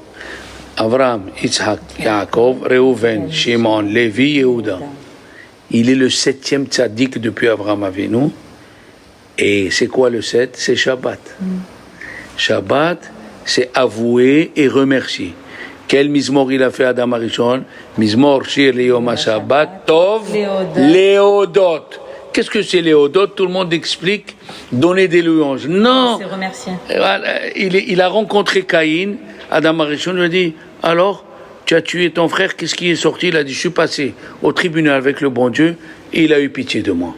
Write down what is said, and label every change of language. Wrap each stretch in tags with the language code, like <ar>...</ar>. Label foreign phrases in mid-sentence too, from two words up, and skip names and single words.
<fr>Avraham, Yitzhak, Yaakov, Reuven, Shimon, Lévi, Yehuda. Il est le 7e tzaddik depuis Avraham Avinu. Et c'est quoi le 7? C'est Shabbat. Shabbat, c'est avouer et remercier. Quel mizmor il a fait Adam Arishon?</fr> <he>מזמור שיר ליום שבת טוב להודות.</he> <fr>Qu'est-ce que c'est léodot? Tout le monde explique donner des louanges. Non. C'est remercier. Il a rencontré Caïn. Adam Arishon lui a dit, alors, tu as tué ton frère, qu'est-ce qui est sorti? Il a dit, je suis passé au tribunal avec le bon Dieu et il a eu pitié de moi.</fr>